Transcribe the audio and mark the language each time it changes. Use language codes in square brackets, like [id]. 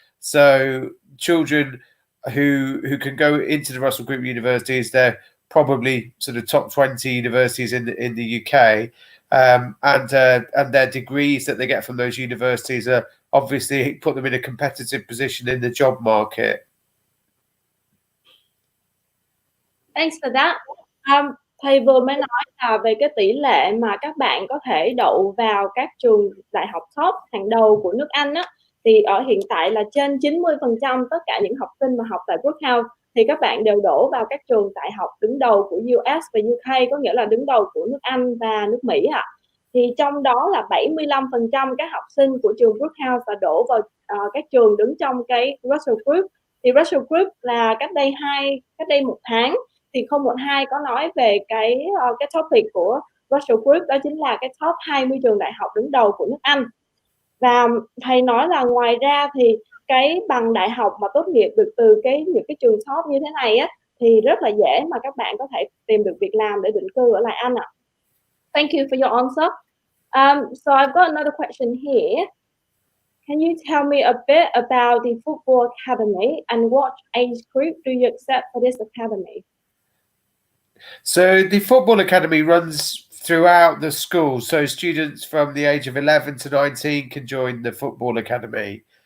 [en] So children who can go into the Russell Group universities, they're probably sort of top 20 universities in the UK, and their degrees that they get from those universities are obviously put them in a competitive position in the job market. Thanks for that. [vi] Thầy vừa mới nói là về cái tỷ lệ mà các bạn có thể đậu vào các trường đại học top hàng đầu của nước Anh á, thì ở hiện tại là trên 90% tất cả những học sinh mà học tại Brooke House thì các bạn đều đổ vào các trường đại học đứng đầu của US và UK, có nghĩa là đứng đầu của nước Anh và nước Mỹ ạ. Thì trong đó là 75% các học sinh của trường Brooke House là đổ vào các trường đứng trong cái Russell Group. Thì Russell Group là cách đây 1 tháng thì 012 có nói về cái topic của Russell Group, đó chính là cái top 20 trường đại học đứng đầu của nước Anh. Và thầy nói là ngoài ra thì cái bằng đại học mà tốt nghiệp được từ những cái trường top như thế này á, thì rất là dễ mà các bạn có thể tìm được việc làm để định cư ở lại Anh ạ. [en] Thank you for your answer. So I've got another question here. Can you tell me a bit about the football academy and what age group do you accept for this academy? So the football academy runs throughout the school. So students from the age of 11 to 19 can join the football academy.